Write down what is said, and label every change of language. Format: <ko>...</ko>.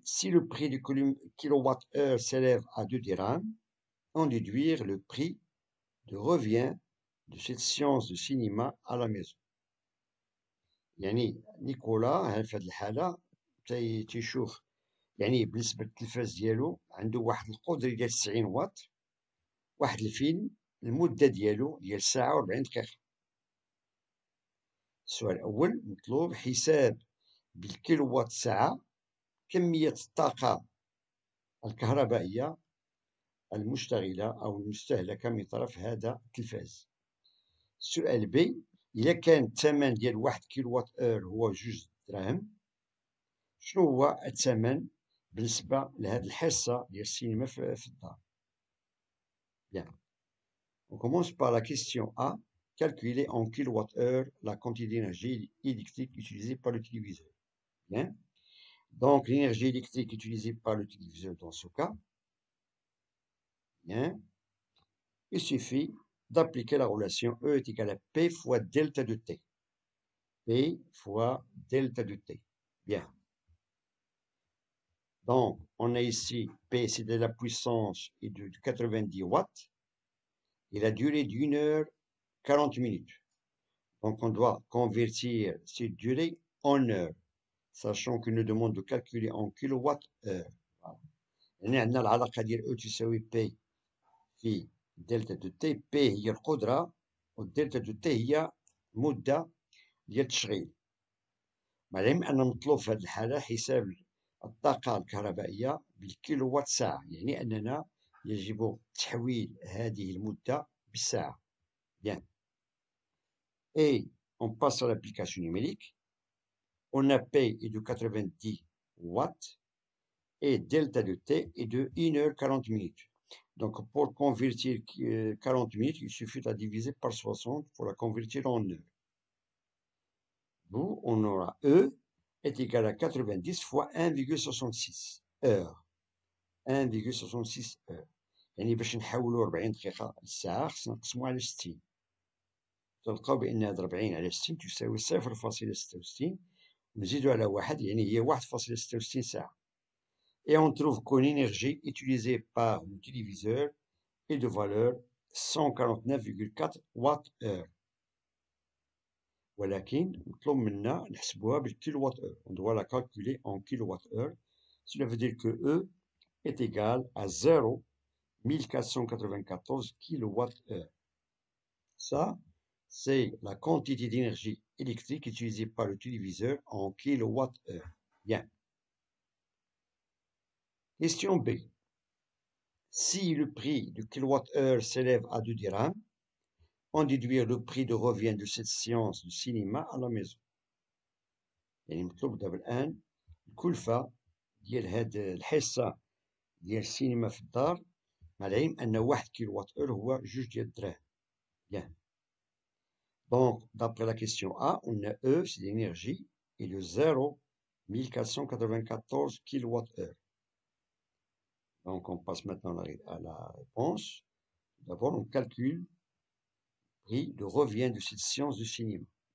<fr>Si le prix du kilowattheure s'élève à 2 dirhams, en déduire le prix de revient de cette séance de cinéma à la maison.</fr> <ar>يعني نيكولا في هذه الحالة تيشوف يعني بالنسبة للتلفاز ديالو عنده واحد القدرة ديال 90 واط، واحد الفيلم المدة ديالو ديال ساعة و40 دقيقة. السؤال الأول مطلوب حساب بالكيلووات ساعة كمية الطاقة الكهربائية المشتغلة أو المستهلكة من طرف هذا التلفاز. السؤال B إذا كان الثمن ديال 1 كيلووات اور هو 2 دراهم، شنو هو الثمن بالنسبة لهاد الحصة ديال السينما في الدار؟ Bien.</ar> <fr>On commence par la question A. Calculer en kilowattheure la quantité d'énergie électrique utilisée par le téléviseur. Bien. Donc, l'énergie électrique utilisée par le téléviseur dans ce cas, bien, il suffit d'appliquer la relation E est égal à P fois delta de T. P fois delta de T. Bien. Donc, on a ici P, c'est de la puissance et de 90 watts, et la durée d'1 heure 40 minutes. Donc, on doit convertir cette durée en heures, sachant qu'il nous demande de calculer en kilowattheure. Voilà.</fr> <ar>يعني عندنا العلاقة ديال E تساوي P في دلتا دو تي. P هي القدرة والدلتا دو تي هي مدة ديال التشغيل. معلم أن مطلوب في هذه الحالة حساب الطاقة الكهربائية بالكيلووات ساعة، يعني أننا يجب تحويل هذه المدة بالساعة.</ar> <fr>Bien. Et on passe à l'application numérique. On a P est de 90 watts et delta de T est de 1 heure 40 minutes. Donc, pour convertir 40 minutes, il suffit de la diviser par 60 pour la convertir en heure. D'où on aura E est égal à 90 fois 1,66 heures. 1,66 heures.</fr> <ar>يعني باش نحولوا 40 دقيقة للساعة خصنا نقسموها على 60. تلقاو بأن هاد 40 على 60 تساوي 0.66 نزيدو على واحد يعني هي 1.66 ساعة.</ar> <fr>Et on trouve qu'une énergie utilisée par le téléviseur est de valeur 149,4 watts-heure.</fr> <ar>ولكن مطلوب منا نحسبوها بالكيلووات heure.</ar> <fr>On doit la calculer en kilowatt heure. Cela veut dire que E est égal à 0,1494 kWh. Ça, c'est la quantité d'énergie électrique utilisée par le téléviseur en kWh. Bien. Question B. Si le prix du kWh s'élève à 2 dirhams, on déduire le prix de revient de cette séance de cinéma à la maison.</fr> <ar>يعني مطلوب دابا الآن الكلفة ديال هاد الحصة ديال السينما في الدار، مع العلم أن 1 كيلووات اور هو 2 ديال الدراهم.</ar> <fr>Bien. Donc, d'après la question A, on a E, c'est l'énergie, et le 0,1494 kWh. Donc, on passe maintenant à la réponse. D'abord, on calcule le prix de revient de cette séance de cinéma.</fr>